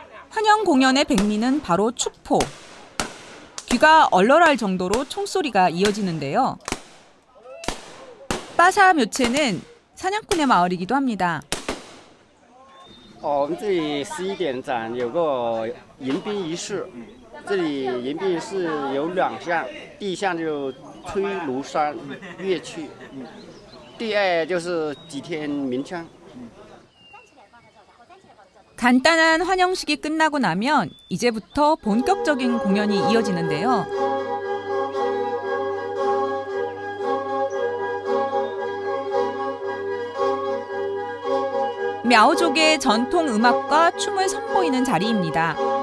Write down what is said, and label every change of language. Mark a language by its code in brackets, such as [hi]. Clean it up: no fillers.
[ko] 환영 공연의 백미는 바로 축포. 귀가 얼얼할 정도로 총소리가 이어지는데요. 빠샤 묘체는 사냥꾼의 마을이기도 합니다. [zh] 我们这里11点展有个迎宾仪式，这里迎宾仪式有2项，第一项就吹芦笙乐器，第二就是几天鸣枪。 [ko] 간단한 환영식이 끝나고 나면 이제부터 본격적인 공연이 이어지는데요. мя오족의 전통 음악과 춤을 선보이는 자리입니다.